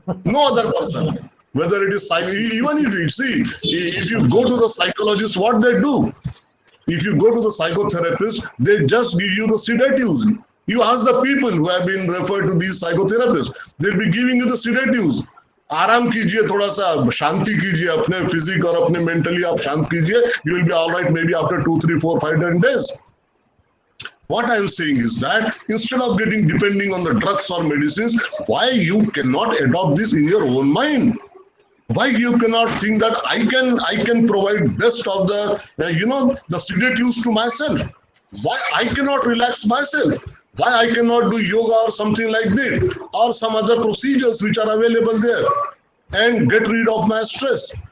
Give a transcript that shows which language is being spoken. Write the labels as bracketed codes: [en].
[en] No other person. Whether it is even if you see, if you go to the psychologist, what they do? If you go to the psychotherapist, they just give you the sedatives. You ask the people who have been referred to these psychotherapists, they'll be giving you the sedatives. [hi] आराम कीजिए, थोड़ा सा शांति कीजिए, अपने physique और अपने mentally आप शांत कीजिए, [en] you will be all right maybe after 2, 3, 4, 5, 10 days. What I am saying is that instead of getting depending on the drugs or medicines, why you cannot adopt this in your own mind? Why you cannot think that I can provide best of the the sedatives to myself? Why I cannot relax myself? Why I cannot do yoga or something like that, or some other procedures which are available there, and get rid of my stress?